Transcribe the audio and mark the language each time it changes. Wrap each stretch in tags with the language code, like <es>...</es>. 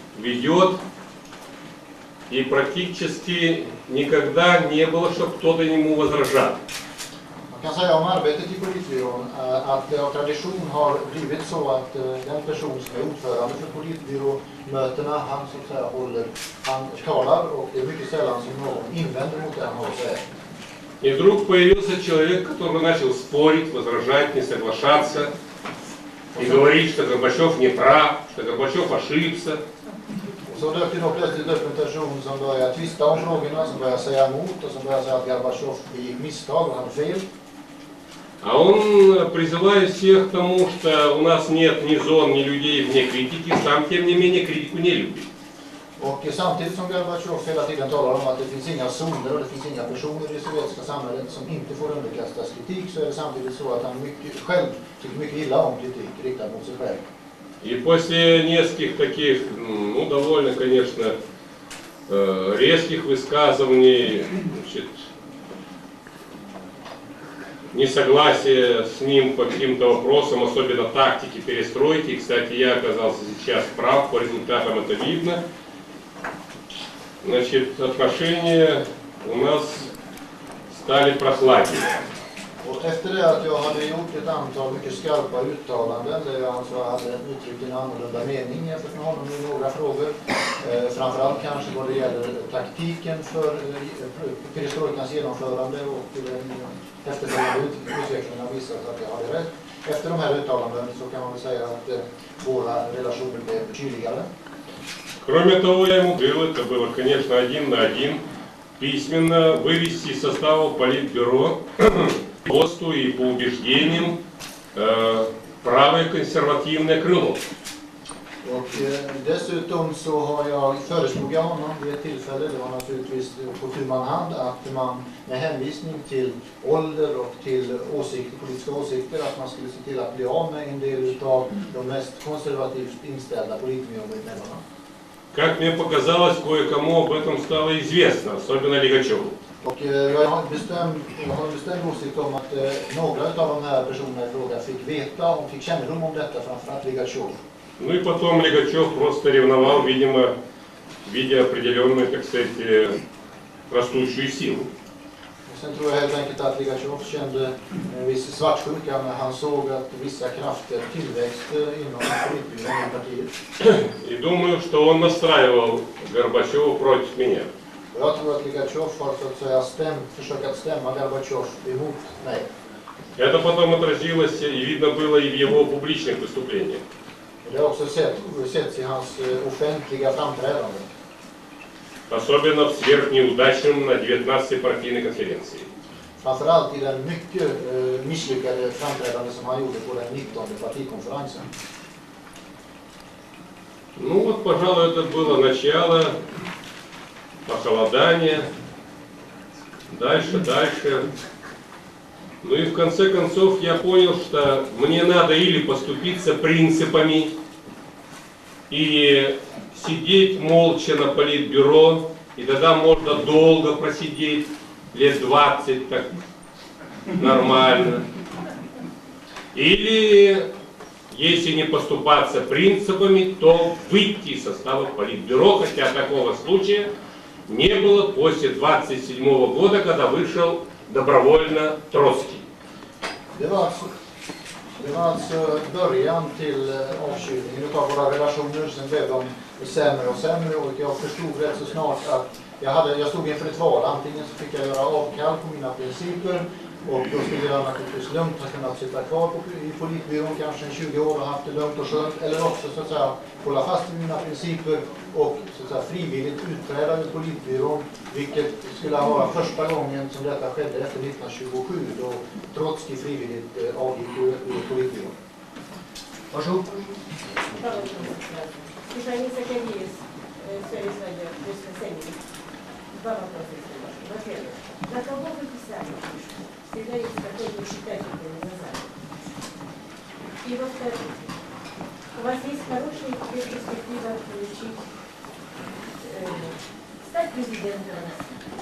<ru>ведет, и практически никогда не было, чтобы кто-то ему возражал.</ru> <sv>Man kan säga om arbetet i politbyrån att det av tradition har blivit så att den person som är ordförande för politbyråmötena, han så att säga han talar och det är mycket sällan som någon invänder mot det han har att säga.</sv> <ru>И вдруг появился человек, который начал спорить, возражать, не соглашаться и говорить, что Горбачев не прав, что Горбачев ошибся.</ru> <sv>Så dök det då plötsligt upp en person som började tvista om frågorna, som började säga emot och som började säga att Gorbatjov begick misstag och hade fel.</sv> <ru>А он призывает всех к тому, что у нас нет ни зон, ни людей вне критики, сам тем не менее критику не любит.</ru> <sv>Och samtidigt som Gorbatjov hela tiden talar om att det finns inga zoner och det finns inga personer i det sovjetiska samhället som inte får underkastas kritik, så är det samtidigt så att han själv tycker mycket illa om kritik riktad mot sig själv.</sv> <ru>И после нескольких таких, ну, довольно, конечно, резких высказываний, значит, несогласия с ним по каким-то вопросам, особенно тактики перестройки. Кстати, я оказался сейчас прав, по результатам это видно. Значит, отношения у нас стали прохладнее.</ru> <sv>Och efter det att jag hade gjort ett antal mycket skarpa uttalanden där jag alltså hade uttryckt en annorlunda mening jämfört med honom i några frågor, framförallt kanske vad det gäller taktiken för perestrojkans genomförande och den efterföljande utvecklingen har visat att jag hade rätt. Efter de här uttalandena så kan man väl säga att våra relationer blev kyligare.</sv> <ru>Кроме того, я ему говорил, это было, конечно, 1 на 1, письменно вывести из состава политбюро посту и по убеждениям правое консервативное крыло.</ru> <sv>Och dessutom så har jag föreslagit honom vid ett tillfälle, det var naturligtvis på tu man hand, att man med hänvisning till ålder och till politiska åsikter, att man skulle se till att bli av med en del av de mest konservativt inställda politikermedlemmarna.</sv> <ru>Как мне показалось, кое-кому об этом стало известно, особенно Лигачеву.</ru> <sv>Och jag har en bestämd åsikt om att några av de här personerna i fråga fick veta och fick kännedom om detta, framförallt Ligachev.</sv> <ru>Ну и потом Лигачев просто ревновал, видимо, видя определенную, так сказать, растущую силу.</ru> <sv>Sen tror jag helt enkelt att Ligachev kände en viss svartsjuka när han såg att vissa krafter tillväxte inom politbyrån i partiet.</sv> <ru>И думаю, что он настраивал Горбачева против меня.</ru> <sv>Jag tror att Ligachev har så att säga försökt stämma Gorbatjov emot mig.</sv> <ru>Это потом отразилось и видно было и в его публичных выступлениях.</ru> <sv>Det har också setts i hans offentliga framträdanden.</sv> <ru>Особенно в сверхнеудачном на 19-й партийной конференции.</ru> <sv>Framförallt i den mycket misslyckade framträdande som han gjorde på den 19:e partikonferensen.</sv> <ru>Ну вот, пожалуй, это было начало похолодания. Дальше. Ну и в конце концов я понял, что мне надо или поступиться принципами и сидеть молча на политбюро, и тогда можно долго просидеть, лет 20 так нормально. Или, если не поступаться принципами, то выйти из состава политбюро, хотя такого случая не было после 27 года, когда вышел добровольно Троцкий.</ru> <sv>Det var alltså början till avkylningen utav våra relationer. Sen blev de sämre och sämre och jag förstod rätt så snart att jag stod inför ett val. Antingen så fick jag göra avkall på mina principer och då skulle jag naturligtvis lugnt ha kunnat sitta kvar i politbyrån kanske 20 år och haft det lugnt och skönt. Eller också så att säga hålla fast vid mina principer och så att säga frivilligt utträda ur politbyrån. Vilket skulle vara första gången som detta skedde efter 1927 då Trotsky frivilligt avgick ur politbyrån. Varsågod.</sv> <ru>Стефания Сакадеевич, Связь радио, воскресенье. Два вопроса. Во-первых, на кого вы писали? Всегда есть какой-то читатель на Западе. И во-вторых, у вас есть хорошая перспектива получить, стать президентом России.</ru>